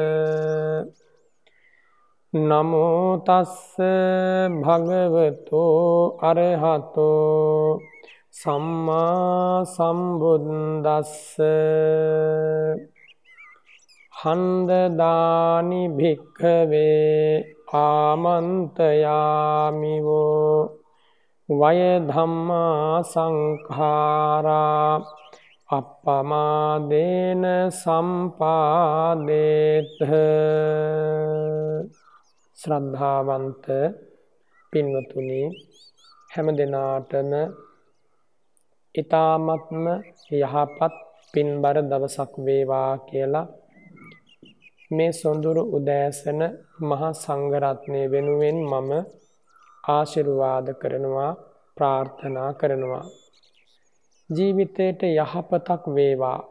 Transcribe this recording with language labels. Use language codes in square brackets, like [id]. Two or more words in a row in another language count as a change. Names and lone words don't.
[pi] නමෝ තස්ස භගවතෝ අරහතෝ සම්මා සම්බුද්දස්ස හන්දදානි භික්ඛවේ ආමන්තයාමිවෝ වය ධම්මා සංඛාරා අප්පමාදේන [si] සම්පාදේත ශ්‍රද්ධාවන්ත පින්වතුනි හැම දිනාටම ඊ타මත්ම යහපත් පින්බර දවසක් වේවා කියලා මේ සොඳුරු උදෑසන මහා සංඝරත්නය වෙනුවෙන් මම ආශිර්වාද කරනවා ප්‍රාර්ථනා කරනවා ජීවිතයට යහපතක් වේවා